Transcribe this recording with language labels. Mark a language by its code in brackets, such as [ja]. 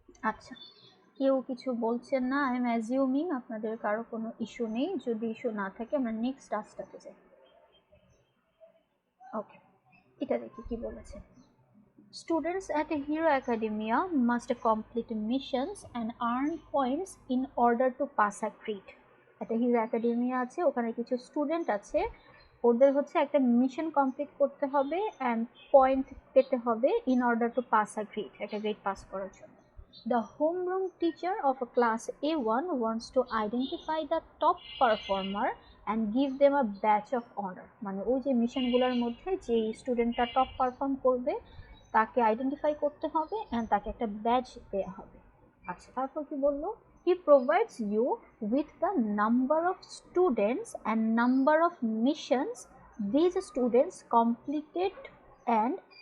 [bn] আচ্ছা, কেউ কিছু বলছেন না, [en] I am assuming [bn] আপনাদের কারো কোনো ইস্যু নেই। যদি ইস্যু না থাকে আমরা নেক্সট টাস্কটাতে যাই। ওকে, এটা দেখি কি বলেছে। [en] Students at Hero Academia must complete missions and earn points in order to pass a grade. [bn] একটা হিরো একাডেমিয়া আছে, ওখানে কিছু স্টুডেন্ট আছে, ওদের হচ্ছে একটা মিশন কমপ্লিট করতে হবে অ্যান্ড পয়েন্ট পেতে হবে [en] in order to pass a grade, [bn] একটা গ্রেড পাস করার জন্য। [en] The homeroom teacher of a class A1 wants to identify the top performer and give them a badge of honor. [bn] মানে ওই যে মিশনগুলোর মধ্যে যে স্টুডেন্টটা টপ পারফর্ম করবে তাকে আইডেন্টিফাই করতে হবে অ্যান্ড তাকে একটা ব্যাজ দেওয়া হবে। আচ্ছা, তারপর কি বললো? [en] He provides you with the number of students and number of missions these students completed and.